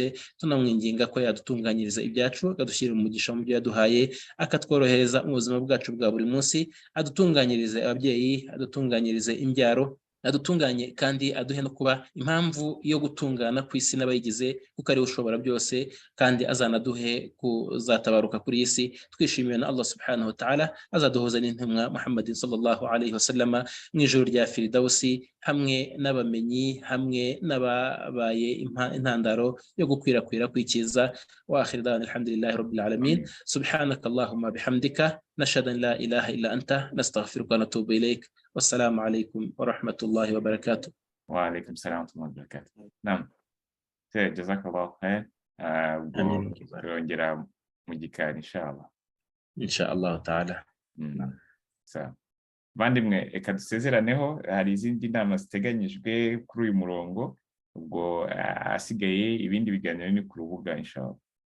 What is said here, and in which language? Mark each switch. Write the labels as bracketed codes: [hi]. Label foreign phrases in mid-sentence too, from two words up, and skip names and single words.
[rw] Tunamwinginga ko yadutunganyiriza ibyacu, akadushyira umugisha mu byo yaduhaye, akatworohereza mu buzima bwacu bwa buri munsi, adutunganyirize ababyeyi, adutunganyirize imbyaro, adutunganye kandi aduhe no kuba impamvu yo gutungana ku isi n'abayigize, kuko ari ushobora byose, kandi azanaduhe kuzatabaruka kuri iyi si twishimiye na [ar] الله سبحانه وتعالى, [rw] azaduhuza n'intumwa Muhammadin [ar] صلى الله عليه وسلم [rw] mu ijuru rya Firdausi, hamwe n'abamenyi, hamwe n'ababaye intandaro yo gukwirakwira kwikiza. [ar] وآخر دعوانا الحمد لله رب العالمين. سبحانك اللهم وبحمدك نشهد أن لا إله إلا أنت نستغفرك ونتوب إليك. والسلام عليكم ورحمة الله وبركاته. وعليكم السلام ورحمة الله وبركاته. نعم. جزاك الله خير. [rw] Turongera mu gikari inshallah. [ar] إن شاء الله تعالى. [rw] Sawa. Bandimwe, reka dusezeraneho, hari izindi nama ziteganyijwe kuri uyu murongo, ubwo asigaye ibindi biganiro ni ku rubuga inshallah.